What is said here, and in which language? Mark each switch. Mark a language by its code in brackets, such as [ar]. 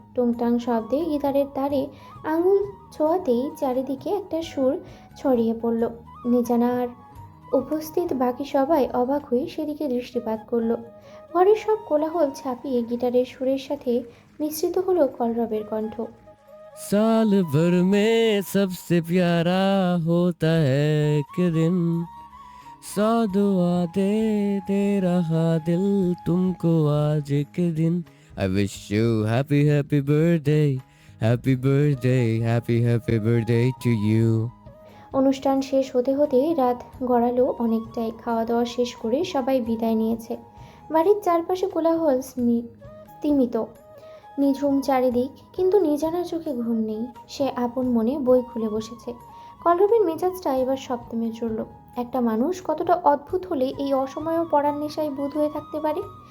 [bn] টুংটাং শব্দে গিটারের তারে আঙুল ছোঁয়াতেই চারিদিকে একটা সুর ছড়িয়ে পড়ল। নিজানা আর উপস্থিত বাকি সবাই অবাক হয়ে সেদিকে দৃষ্টিপাত করলো। ঘরের সব কোলাহল ছাপিয়ে গিটারের সুরের সাথে মিশ্রিত হলো কলরবের কণ্ঠ। [hi] साल भर में सबसे प्यारा होता है एक दिन, सौ दुआ दे दे रहा दिल तुमको आज एक दिन। [en] I wish you happy happy birthday, happy birthday, happy birthday to you. [bn] অনুষ্ঠান শেষ হতে হতে রাত গড়ালো অনেকটাই। খাওয়া দাওয়া শেষ করে সবাই বিদায় নিয়েছে। বাড়ির চারপাশে কোলাহল স্তিমিত, নিঝুম চারিদিক। কিন্তু নিজানার চোখে ঘুম নেই। সে আপন মনে বই খুলে বসেছে। কলরবের মেজাজটা এবার সপ্তমে চড়ল। একটা মানুষ কতটা অদ্ভুত হলে এই অসময়েও পড়ার নেশায় বুঁদ হয়ে থাকতে পারে।